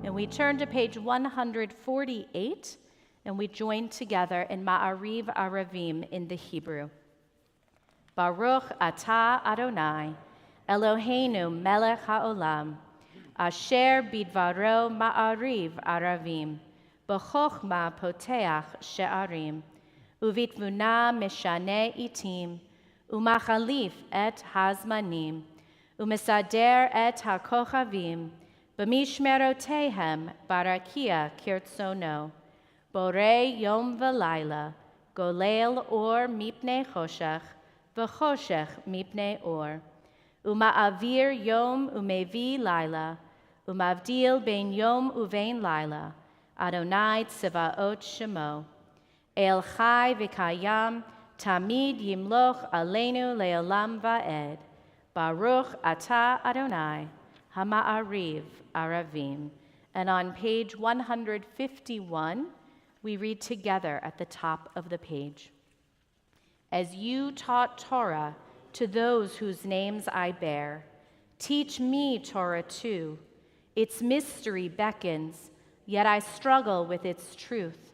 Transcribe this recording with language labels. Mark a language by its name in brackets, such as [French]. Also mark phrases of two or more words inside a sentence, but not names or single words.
[English] turn to page 148, and we join together in Ma'ariv Aravim in the Hebrew. [Hebrew] ברוך אתה אדני אלהינו מלך העולם אשר בדברו מעריב ערבים בחכמה פותח שערים, ובתבונה משנה עתים ומחליף את הזמנים ומסדר את הכוכבים במשמרותיהם ברקיע כרצונו, בורא יום ולילה גולל אור מפני חשך וחשך מפני אור ומעביר יום ומביא לילה ומבדיל בין יום ובין לילה אדני צבאות שמו. אל חי וקים תמיד ימלוך עלינו לעולם ועד. ברוך אתה אדני המעריב ערבים. [English] And on page 151, we read together at the top of the page. As you taught Torah to those whose names I bear, teach me Torah too. Its mystery beckons, yet I struggle with its truth.